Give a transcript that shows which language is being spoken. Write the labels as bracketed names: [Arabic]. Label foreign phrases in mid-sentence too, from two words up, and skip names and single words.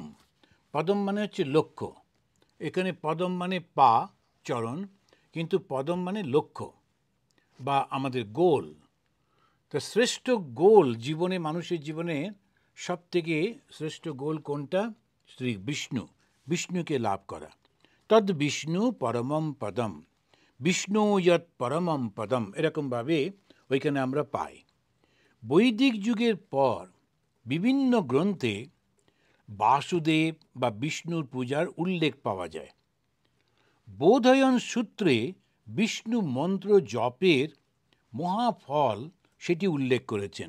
[Bangla] পদম মানে হচ্ছে লক্ষ্য, এখানে পদম মানে পা, চরণ, কিন্তু পদম মানে লক্ষ্য বা আমাদের গোল। তো শ্রেষ্ঠ গোল জীবনে, মানুষের জীবনে সব থেকে শ্রেষ্ঠ গোল কোনটা? শ্রী বিষ্ণু, বিষ্ণুকে লাভ করা। [Sanskrit] তদ বিষ্ণু পরমম পদম, বিষ্ণু যৎ পরমম পদম, [Bangla] এরকমভাবে ওইখানে আমরা পাই। বৈদিক যুগের পর বিভিন্ন গ্রন্থে বাসুদেব বা বিষ্ণুর পূজার উল্লেখ পাওয়া যায়। বোধয়ন সূত্রে বিষ্ণু মন্ত্র জপের মহাফল সেটি উল্লেখ করেছেন।